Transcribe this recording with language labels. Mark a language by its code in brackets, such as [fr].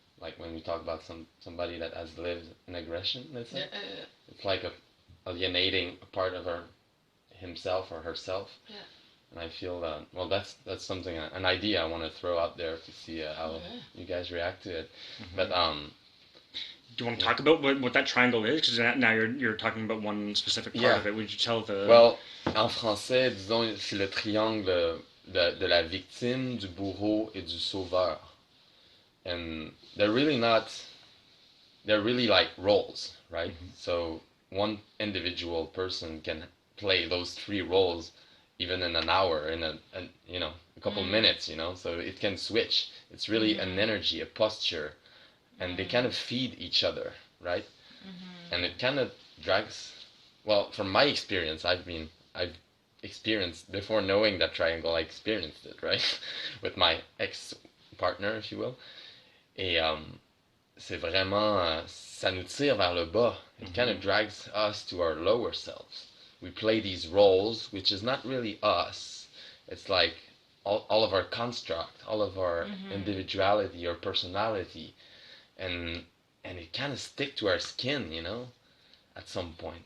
[en] Like when we talk about somebody that has lived an aggression, let's say, it's like alienating a part of himself or herself. Yeah. And I feel well, that's something, an idea I want to throw out there to see how you guys react to it. But do you want to talk about what that triangle is? Because now you're talking about one specific part of it. Would you tell the... [fr] Well, en français, disons, c'est le triangle de la victime, du bourreau et du sauveur. [en] And they're really like roles, right? So one individual person can play those three roles even in an hour, in a couple minutes, you know, so it can switch. It's really an energy, a posture, and they kind of feed each other, right? And it kind of drags, well, from my experience, I've experienced, before knowing that triangle, I experienced it, right? With my ex-partner, if you will. [fr] Et c'est vraiment, ça nous tire vers le bas. [en] It kind of drags us to our lower selves. We play these roles, which is not really us. It's like all of our construct, all of our individuality or personality, and it kind of stick to our skin, you know, at some point.